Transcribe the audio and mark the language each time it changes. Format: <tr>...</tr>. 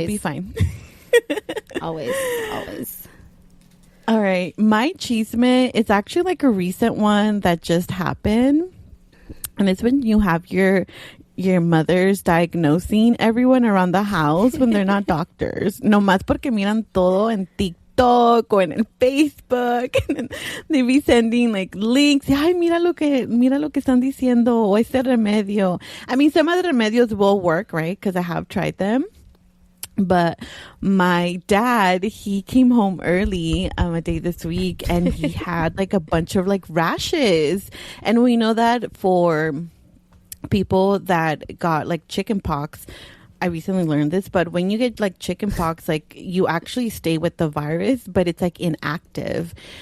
<en>You'll be fine. Always. All right. My chisme is actually like a recent one that just happened. And it's when you have your mothers diagnosing everyone around the house when they're not doctors.</en> <es>No más porque miran todo en TikTok o en el Facebook.</es> <en>And they be sending like links.</en> <es>Ay, mira lo que están diciendo. O este remedio.</es> <en>I mean, some of the remedios will work, right? Because I have tried them. But my dad, he came home early a day this week and he had like a bunch of like rashes. And we know that for people that got like chicken pox, I recently learned this, but when you get like chicken pox, like you actually stay with the virus, but it's like inactive.</en>